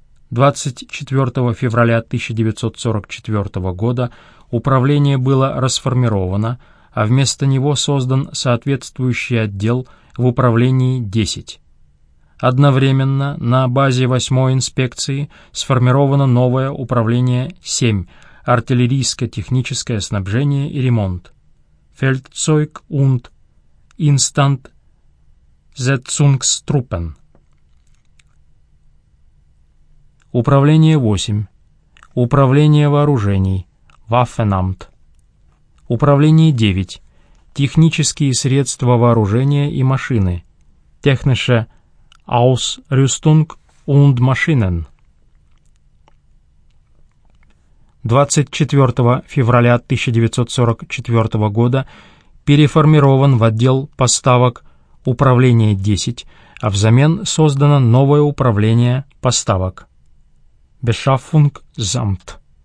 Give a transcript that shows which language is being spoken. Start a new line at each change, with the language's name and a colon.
Russian: 24 февраля 1944 года управление было расформировано, а вместо него создан соответствующий отдел в управлении 10. Одновременно на базе 8-й инспекции сформировано новое управление 7, артиллерийско-техническое снабжение и ремонт.
German: Feldzeug und Instand Setzungstruppen.
Russian: Управление 8. Управление вооружений.
German: Waffenamt.
Russian: Управление 9. Технические средства вооружения и машины.
German: Technische Ausrüstung und Maschinen.
Russian: 24 февраля 1944 года переформирован в отдел поставок управление 10, а взамен создано новое управление поставок.
German: Beschaffungsamt.